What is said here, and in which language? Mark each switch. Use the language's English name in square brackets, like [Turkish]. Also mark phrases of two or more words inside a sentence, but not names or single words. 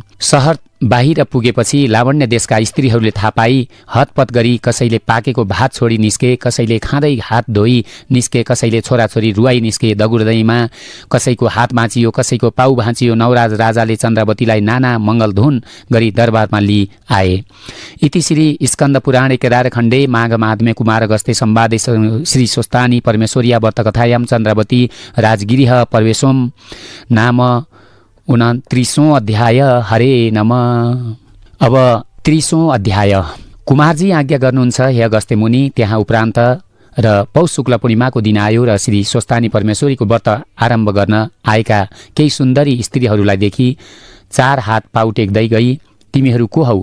[Nepali] सहर बाहिर पुगेपछि लावण्य देशका स्त्रीहरूले थाहा पाई हतपत गरी कसैले पाकेको भात छोडी निस्के, कसैले खाँदै हात धोई निस्के, कसैले छोराछोरी रुवाई निस्के दगुर्दैमा, कसैको हात भाँचियो, कसैको पाउ भाँचियो। नवराज राजाले चन्द्रावतीलाई नाना मङ्गलधुन गरी दरबारमा लिई आए। [Sanskrit] इति श्री स्कन्द पुराणे केदारखण्डे माघ माधमे कुमार गस्ते संवादे श्री स्वस्तानी परमेश्वरिया व्रतकथायां चन्द्रावती राजगिरिह परवेशोम नाम 29वां अध्याय। हरे नम। [Nepali] अब 30वां अध्याय। कुमारजी आज्ञा गर्नुहुन्छ, हे अगस्त्य मुनि। त्यहाँ उपरान्त र पौष शुक्ल पूर्णिमाको दिन आयो र श्री स्वस्तानी परमेश्वरीको व्रत आरम्भ गर्न आएका केही सुन्दरी स्त्रीहरूलाई देखि 4 हात पाउ टेक्दै गई, तिमीहरू को हौ?